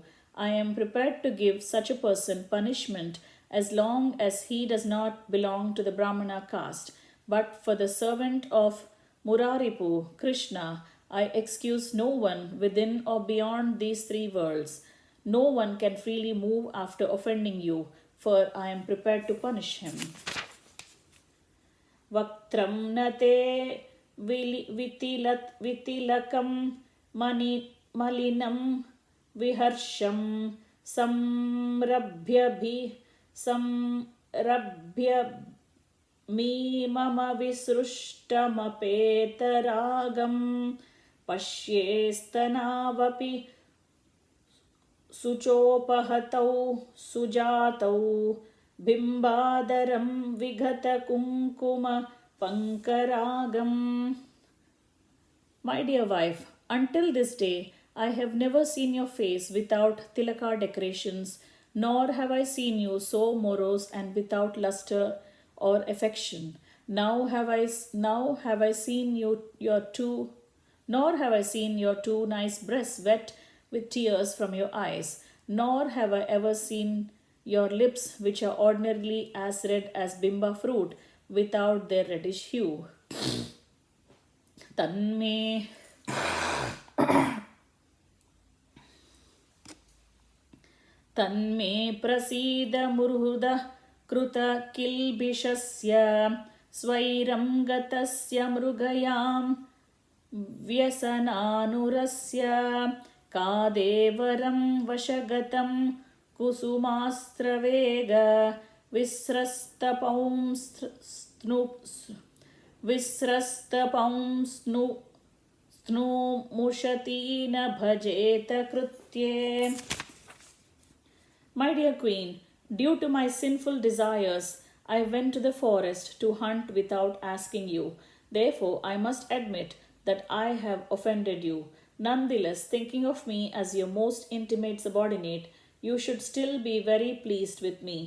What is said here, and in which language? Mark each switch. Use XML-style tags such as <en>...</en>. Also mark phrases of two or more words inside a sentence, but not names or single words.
<en>I am prepared to give such a person punishment as long as he does not belong to the Brahmana caste. But for the servant of Muraripu, Krishna, I excuse no one within or beyond these three worlds. No one can freely move after offending you, for I am prepared to punish him.</en> <sa>वक्त्रं न ते वितिलकं मलिनं विहर्षं संरभ्य मे मम विसृष्टमपेतरागं पश्ये स्तनावपि शुचोपहतौ सुजातौ बिम्बाधरं विगत कुङ्कुम पङ्करागम्.</sa> <en>My dear wife, until this day I have never seen your face without tilaka decorations, nor have I seen you so morose and without luster or affection. Nor have I seen your two nice breasts wet with tears from your eyes, nor have I ever seen your lips, which are ordinarily as red as bimba fruit, without their reddish hue.</en> <sa>तन्मे प्रसीद मुर्हुद कृत किल्बिषस्य स्वैरं गतस्य मृगयां व्यसनानुरस्य कदेवरं वशगतं कुसुमास्त्रवेग विस्रस्तपं स्नुमुषति न भजेत कृत्ये.</sa> <en>My dear queen, due to my sinful desires, I went to the forest to hunt without asking you. Therefore, I must admit that I have offended you. Nonetheless, thinking of me as your most intimate subordinate, you should still be very pleased with me.</en>